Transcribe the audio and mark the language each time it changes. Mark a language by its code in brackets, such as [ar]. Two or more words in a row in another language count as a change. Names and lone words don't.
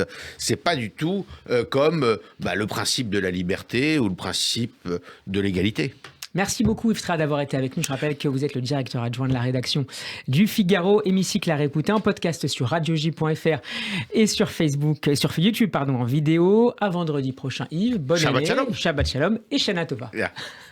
[fr] C'est pas du tout comme le principe de la liberté ou le principe de l'égalité. Merci beaucoup Yves Tra d'avoir été avec nous. Je rappelle que vous êtes le directeur adjoint de la rédaction du Figaro. Hémicycle à réécouter en podcast sur radioj.fr et sur Facebook, sur YouTube en vidéo. À vendredi prochain Yves. Bonne année. [he] שבת שלום. שבת שלום et שנה טובה. Yeah.